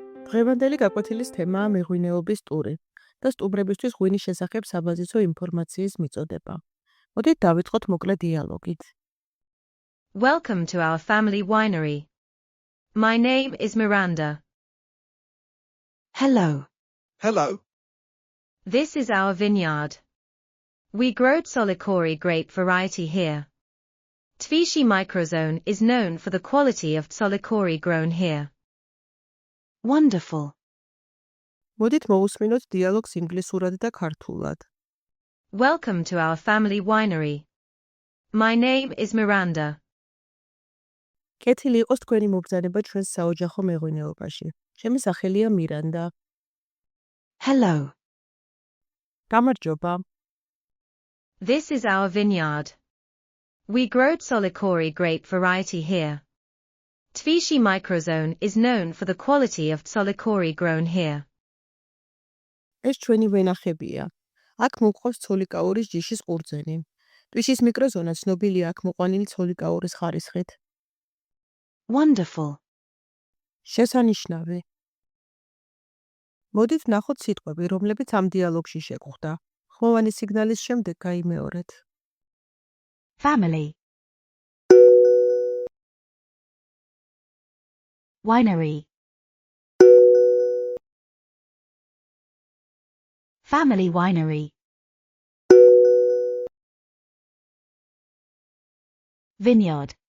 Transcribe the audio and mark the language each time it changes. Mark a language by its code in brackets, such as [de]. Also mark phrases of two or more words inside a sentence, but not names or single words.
[ka] დღევანდელი გაკვეთილის თემაა მეღვინეობის ტური და სტუმრებისთვის ღვინის შესახებ საბაზისო ინფორმაციის მიწოდება. მოდით დავიწყოთ მოკლე დიალოგით. [en] Welcome to our family winery. My name is Miranda. Hello. Hello. This is our vineyard. We grow Solicori grape variety here. Tvishi microzone is known for the quality of Solicori grown here. Wonderful. [ka] მოდით მოусმინოთ დიალოგს ინგლისურად და ქართულად. [en] Welcome to our family winery. My name is Miranda. [ka] კეთილი იყოს თქვენი მობრძანება ჩვენს საოჯახო მეღვინეობაში. ჩემი სახელია მირანდა. [en] Hello. [ka] გამარჯობა. [en] This is our vineyard. We grow Solicori grape variety here. Tvishi microzone is known for the quality of Solicori grown here. [ka] ეს ჩვენი ვენახებია. აქ მოყავს ცოლიკაურის ჯიშის ყურძენი. ტვიშის მიკროზონა ცნობილია აქ მოყვანილი ცოლიკაურის ხარისხით. [en] Wonderful. [ka] შესანიშნავი. მოდით ვნახოთ სიტყვები, რომლებიც ამ დიალოგში შეგხვდა. ხმოვანი სიგნალის შემდეგ გაიმეორეთ. [en] Family. Winery. Family winery. Vineyard.